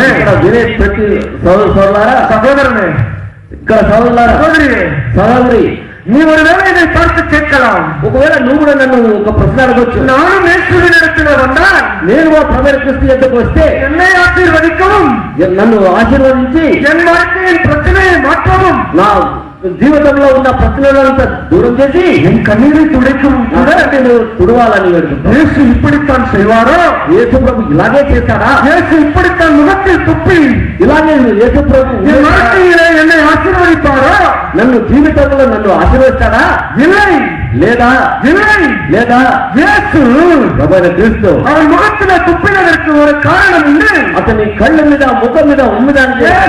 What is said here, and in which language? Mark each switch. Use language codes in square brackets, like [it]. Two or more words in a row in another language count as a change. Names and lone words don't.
[te] ఇక్కడ వినే ప్రతి సోదరులారా, [ta] சகோதரனே, [te] ఇక్కడ సోదరులారా, [ta] சகோதரியே, [te] సహోదరి, [ta] நீ ஒருவேளை இதை பார்த்து கேட்கலாம். [te] ఒకవేళ నువ్వు కూడా నన్ను ఒక ప్రశ్న అడగొచ్చు. [ta] நானும் இயேசுவினிடத்தில் வந்தால் [te] నేను ప్రభు క్రీస్తు ఎద్దకు వస్తే [ta] என்னை ஆசீர்வதிக்கவும், [te] నన్ను ఆశీర్వదించి [ta] என் வாழ்க்கையின் பிரச்சனையை மாற்றவும், [te] నా జీవితంలో ఉన్న ప్రశ్నలంతా దూరం చేసి [ta] என் கண்ணீரை துடைக்கும் கூட [te] తుడవాలని వేడుకుంటాను. [ta] இயேசு இப்படித்தான் செய்வாரோ? [te] యేసు ప్రభు ఇలాగే చేశాడా? [ta] இயேசு இப்படித்தான் முகத்தில் துப்பி [te] ఇలాగే యేసు ప్రభు [ta] என் வாழ்க்கையிலே என்னை ஆசீர்வதிப்பாரோ? [te] నన్ను జీవితంలో నన్ను ఆశీర్వదిస్తాడా? [ta] இல்லை, [te] లేదా [ta] இல்லை. [te] లేదా [ta] இயேசு [te] ప్రభువైన క్రీస్తు [ta] அவன் முகத்திலே துப்பினதற்கு ஒரு காரணம் உண்டு. [te] అతని కళ్ళ మీద ముఖం మీద ఉమ్మడానికి